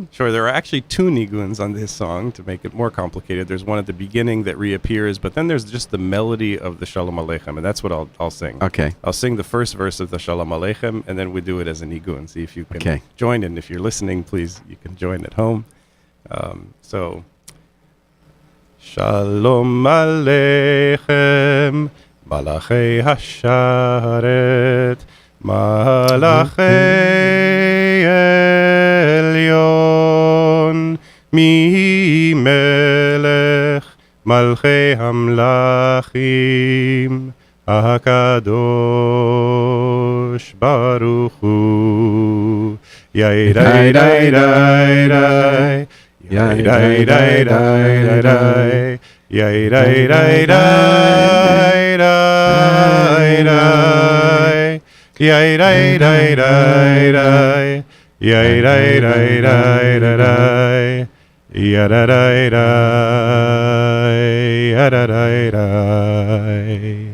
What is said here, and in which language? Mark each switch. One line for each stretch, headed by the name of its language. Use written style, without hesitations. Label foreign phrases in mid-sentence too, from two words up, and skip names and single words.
English: Sure, there are actually 2 niguns on this song to make it more complicated. There's one at the beginning that reappears, but then there's just the melody of the Shalom Aleichem, and that's what I'll sing. Okay. I'll sing the first verse of the Shalom Aleichem, and then we do it as a nigun. See if you can Okay. join in. If you're listening, please, you can join at home. So,
Hebrew: שלום עליכם מלאכי השרת מלאכי עליון ממלך מלכי המלכים, הקדוש ברוך הוא, Yai Dai Dai Dai Dai, Yai Dai Dai Dai Dai, Yai Dai Dai Dai Dai Dai, Yai Dai Dai Dai Dai, Yai Dai Dai Dai Dai, Yada Dai Dai, Yada Dai Dai.